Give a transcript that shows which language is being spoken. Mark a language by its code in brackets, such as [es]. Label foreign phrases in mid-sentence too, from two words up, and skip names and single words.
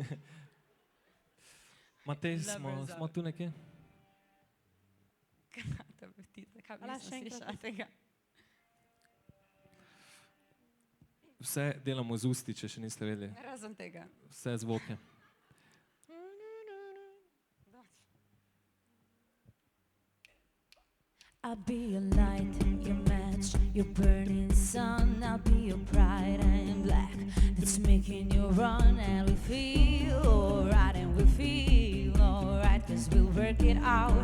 [sl] Matej, smo tu nekje? Kaj bi Ala, nisem še enkrat. slišala tega? Vse delamo z usti, če še niste vedeli. Razen tega. Vse zvoke. [en] I'll be your light, your match, your burning sun. I'll be your pride and black that's making you run. And we feel alright, and we feel alright, 'cause we'll work it out.